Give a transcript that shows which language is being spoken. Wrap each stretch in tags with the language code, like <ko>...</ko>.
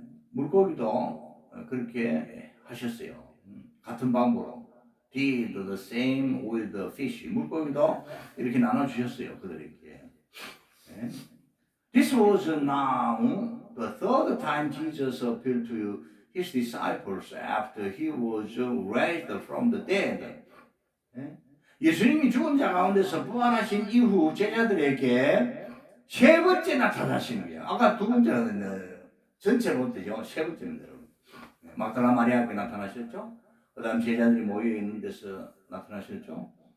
<ko>물고기도 그렇게 하셨어요. 같은 방법으로.</ko> <en>Did the same with the fish.</en> <ko>물고기도 이렇게 나눠 주셨어요. 그들에게.</ko> <en>This was now the third time Jesus appeared to his disciples after he was raised from the dead.</en> <ko>예수님이 죽은 자 가운데서 부활하신 이후 제자들에게 세 번째 나타나시는 거예요. 아까 두 번째는 전체로 되죠. 세 번째는 여러분. 막달라 마리아에게 나타나셨죠. 그 다음 제자들이 모여 있는 데서 나타나셨죠.</ko>